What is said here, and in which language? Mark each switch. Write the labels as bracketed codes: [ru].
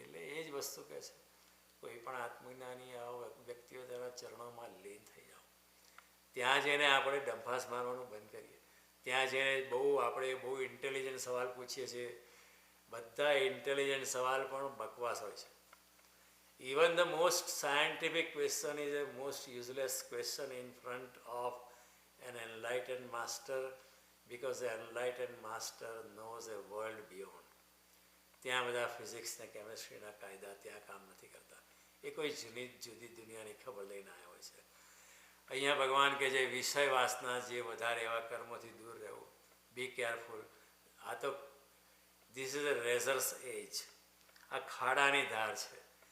[gu] એટલે એ જ વસ્તુ કહે છે, કોઈ પણ આત્મજ્ઞાની આવો વ્યક્તિઓ તેના ચરણોમાં લીન થઈ જાઓ. ત્યાં જઈને આપણે ડંફાસ મારવાનું બંધ કરીએ. ત્યાં જઈને આપણે બહુ ઇન્ટેલિજન્ટ સવાલ પૂછીએ છીએ. બધા ઇન્ટેલિજન્ટ સવાલ પણ બકવાસ હોય છે. [en] Even the most scientific question is a most useless question in front of an enlightened master, because the enlightened master knows a world beyond. [gu] ત્યાં બધા ફિઝિક્સ ને કેમેસ્ટ્રીના કાયદા ત્યાં કામ નથી કરતા. એ કોઈ જુદી દુનિયાની ખબર લઈને આવ્યા હોય છે. અહીંયા ભગવાન કહે છે વિષય વાસના જે વધારે એવા કર્મોથી દૂર રહેવું. [en] Be careful. [gu] આ તો [en] This is a razor's edge. [gu] આ ખાડાની ધાર છે.